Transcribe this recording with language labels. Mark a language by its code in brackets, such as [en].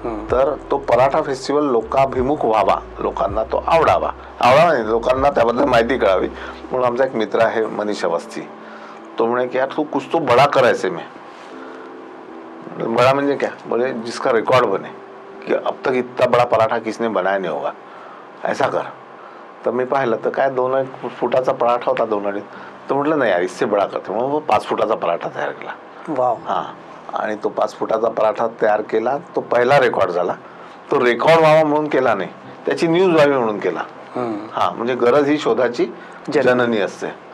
[mr] तर तो पराठा फेस्टिवल लोकाभिमुख व्हावा, लोकांना तो आवडावा नाही, लोकांना त्याबद्दल माहिती कळावी. म्हणून आमचा एक मित्र आहे मनीष अवस्थी, तो म्हणे की यार [hi] तू कुछ तो बड़ा [mr] करायचे में. बड़ा म्हणजे [hi] क्या? बोले जिसका रिकॉर्ड बने कि अब तक इतना बड़ा पराठा किसने बनाया नहीं होगा, ऐसा कर. [mr] तर मी पाहिलं तर काय 2 फुटाचा पराठा होता 2 अडीच. तर म्हटलं नाही यार [hi] इससे बड़ा करते, [mr] म्हणून 5 फुटाचा पराठा तयार केला. हा. आणि तो 5 फुटाचा पराठा तयार केला. तो पहिला रेकॉर्ड झाला. तो रेकॉर्ड व्हावा म्हणून केला नाही, त्याची न्यूज व्हावी म्हणून केला. हा, म्हणजे गरज ही शोधाची जननी असते.